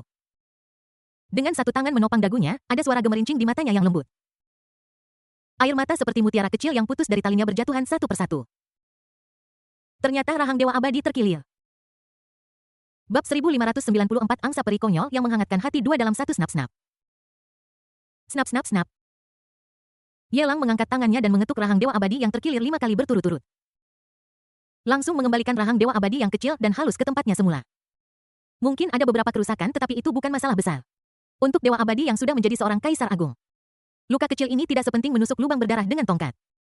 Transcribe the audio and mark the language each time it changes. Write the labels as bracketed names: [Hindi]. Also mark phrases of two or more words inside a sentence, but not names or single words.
[Indonesian] Dengan satu tangan menopang dagunya, ada suara gemerincing di matanya yang lembut. Air mata seperti mutiara kecil yang putus dari talinya berjatuhan satu persatu. Ternyata rahang Dewa Abadi terkilir. Bab 1594 Angsa Peri Konyol yang menghangatkan hati 2 dalam 1 snap-snap. Snap-snap-snap. Ye Lang mengangkat tangannya dan mengetuk rahang Dewa Abadi yang terkilir 5 kali berturut-turut. Langsung mengembalikan rahang Dewa Abadi yang kecil dan halus ke tempatnya semula. Mungkin ada beberapa kerusakan tetapi itu bukan masalah besar. Untuk Dewa Abadi yang sudah menjadi seorang kaisar agung. Luka kecil ini tidak sepenting menusuk lubang berdarah dengan tongkat.